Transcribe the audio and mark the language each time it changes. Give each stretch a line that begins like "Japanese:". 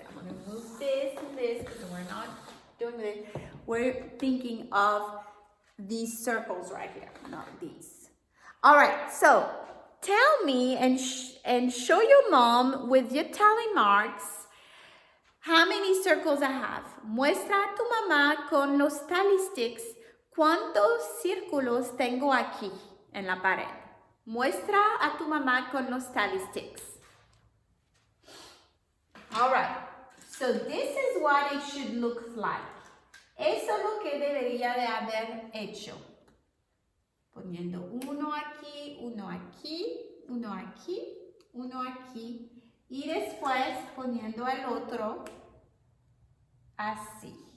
English: I'm going to move this and this because we're not doing this. We're thinking of these circles right here, not these. All right, so tell me and show your mom with your tally marks how many circles I have.
Spanish: Muestra a tu mamá con los tally sticks cuántos círculos tengo aquí en la pared. Muestra a tu mamá con los tally sticks.
English: All right, so this is what it should look like.
Spanish: Eso es lo que debería de haber hecho. Poniendo uno aquí, uno aquí, uno aquí, uno aquí. Y después poniendo el otro así.